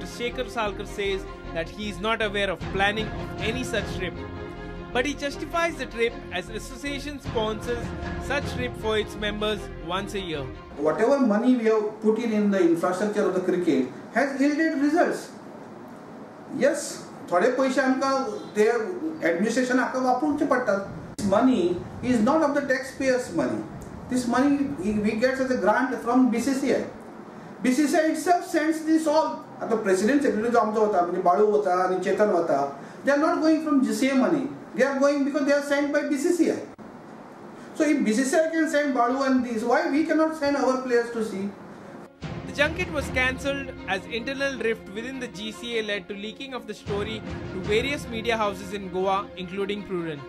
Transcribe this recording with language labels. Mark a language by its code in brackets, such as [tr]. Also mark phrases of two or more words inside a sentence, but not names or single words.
[en] Shekhar Salkar says that he is not aware of planning of any such trip. But he justifies the trip as association sponsors such trip for its members once a year. Whatever money we have put in the infrastructure of the cricket has yielded results. Yes, [kok] थोडे पैसे आमकां ते एडमिनिस्ट्रेशन हाका वापरचे पडटात. [en] Money is not of the taxpayers' money. This money we get as a grant from BCCI. BCCI itself sends this all. [kok] आता प्रेसिडेंट सेक्रेटरी जो आमचो होता म्हणजे बाळू होता आणि चेतन होता, [en] they are not going from GCA money. They are going because they are sent by BCCI. So if BCCI can send Balu and these, why we cannot send our players to see? The junket was cancelled as internal rift within the GCA led to leaking of the story to various media houses in Goa, including Prudent.